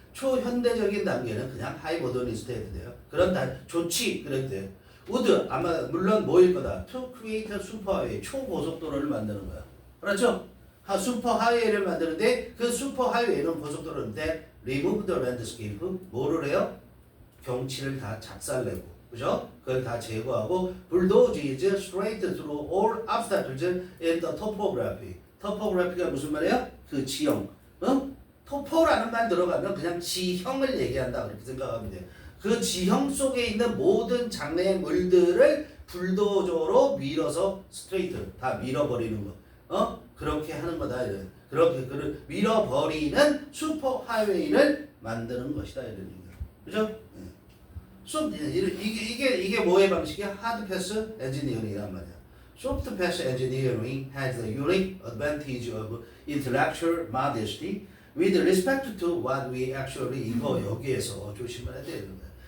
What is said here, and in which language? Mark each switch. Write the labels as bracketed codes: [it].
[ko] 초현대적인 단계는 그냥 하이 모더니스트 해도 돼요. 그런 좋지 그래도 돼요. would 아마 물론 뭐일 거다. [en] to create a superhighway [ko] 초고속도로를 만드는 거야. 그렇죠? 슈퍼하이웨이를 만드는데 그 슈퍼하이웨이는 고속도로인데 remove the landscape 뭐를 해요? 경치를 다 작살내고 그죠? 그걸 다 제거하고 [en] bulldoze is straight through all obstacles in the topography. [ko] topography가 무슨 말이에요? 그 지형. 토포라는 말 들어가면 그냥 지형을 얘기한다 그렇게 생각하면 돼요. 그 지형 속에 있는 모든 장애물들을 불도저로 밀어서 스트레이트 다 밀어버리는 거. 그렇게 하는 거다. 그렇게 그를 밀어버리는 슈퍼 하이웨이를 만드는 것이다. 이런 얘기야. 그죠? 이게 뭐의 방식이야? 하드 패스 엔지니어링이란 말이야. [en] 소프트 패스 엔지니어링 has the unique advantage of intellectual modesty with respect to what we actually [ko] 이거 여기에서 조심해야 되는 거야.